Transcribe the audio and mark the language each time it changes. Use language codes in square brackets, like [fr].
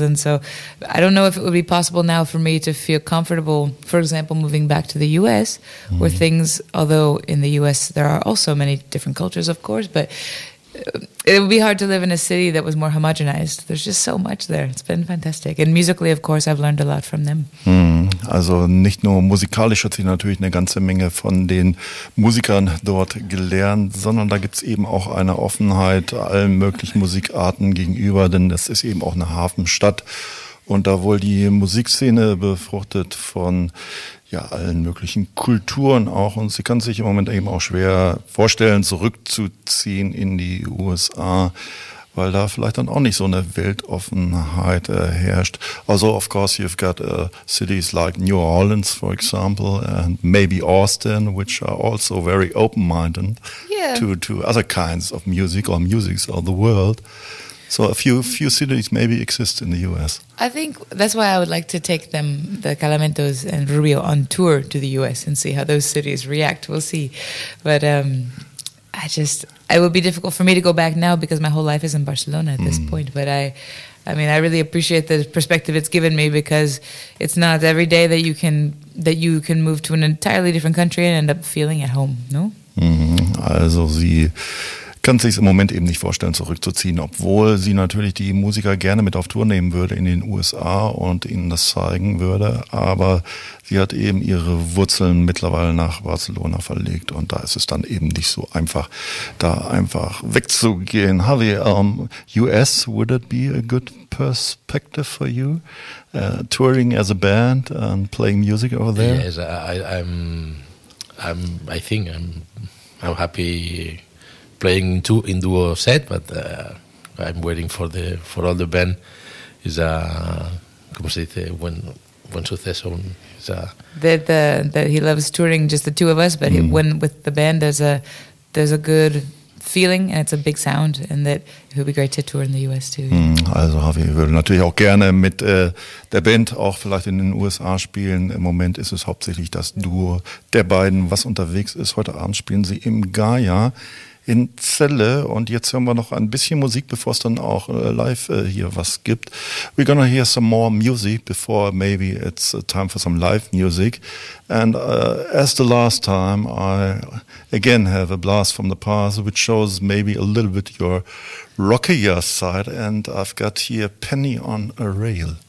[en] And so I don't know if it would be possible now for me to feel comfortable, for example, moving back to the U.S. where things, although in the U.S. there are also many different cultures, of course, but it would be hard to live in a city that was more homogenized. There's just so much there. It's been fantastic. And musically, of course, I've learned a lot from them. [de] Also nicht nur musikalisch hat sie natürlich eine ganze Menge von den Musikern dort gelernt, sondern da gibt's eben auch eine Offenheit allen möglichen Musikarten gegenüber, denn das ist eben auch eine Hafenstadt. Und da wohl die Musikszene befruchtet von allen möglichen Kulturen auch. Und sie kann sich im Moment eben auch schwer vorstellen, zurückzuziehen in die USA, weil da vielleicht dann auch nicht so eine Weltoffenheit herrscht. [en] Also, of course, you've got cities like New Orleans, for example, and maybe Austin, which are also very open-minded to other kinds of music or musics of the world. So a few cities maybe exist in the U.S. I think that's why I would like to take them, the Calamentos and Rubio, on tour to the U.S. and see how those cities react. We'll see. But it would be difficult for me to go back now because my whole life is in Barcelona at this point. But I really appreciate the perspective it's given me because it's not every day that you can move to an entirely different country and end up feeling at home, no? [de] Also sie kann sich im Moment eben nicht vorstellen, zurückzuziehen, obwohl sie natürlich die Musiker gerne mit auf Tour nehmen würde in den USA und ihnen das zeigen würde, aber sie hat eben ihre Wurzeln mittlerweile nach Barcelona verlegt und da ist es dann eben nicht so einfach, da einfach wegzugehen. [en] Javi, US, would it be a good perspective for you, touring as a band and playing music over there? Yes, I think I'm happy playing in duo set, but I'm waiting for all the band. [es] Is ¿cómo se dice? Buen suceso. [en] That he loves touring just the two of us, but when with the band there's a good feeling and it's a big sound, and that it would be great to tour in the US too. [de] Also Javi würde natürlich auch gerne mit der Band auch vielleicht in den USA spielen. Im Moment ist es hauptsächlich das Duo der beiden, was unterwegs ist. Heute Abend spielen sie im Gaia in Celle, und jetzt hören wir noch ein bisschen Musik, bevor es dann auch live hier was gibt. [en] We're gonna hear some more music before maybe it's time for some live music. And as the last time, I again have a blast from the past, which shows maybe a little bit your rockier side, and I've got here Penny on a Rail.